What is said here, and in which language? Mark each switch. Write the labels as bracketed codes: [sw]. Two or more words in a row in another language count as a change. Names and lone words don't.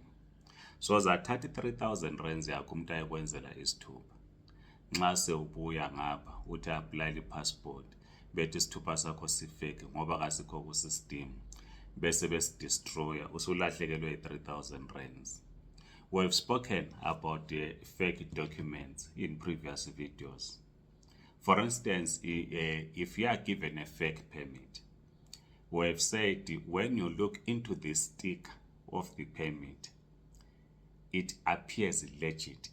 [nd] So zathatha 3,000 rands yakho umuntu ayekwenzela isithupha. Nxa sewubuya ngapha uthi apply i-passport bethi isithupha sakho sifake ngoba kasikho ku-system, bese besidestroya, usulahlekelwe i-3,000 rands. [en] We've spoken about the fake documents in previous videos. For instance, if you are given a fake permit, we have said when you look into the sticker of the permit, it appears legit.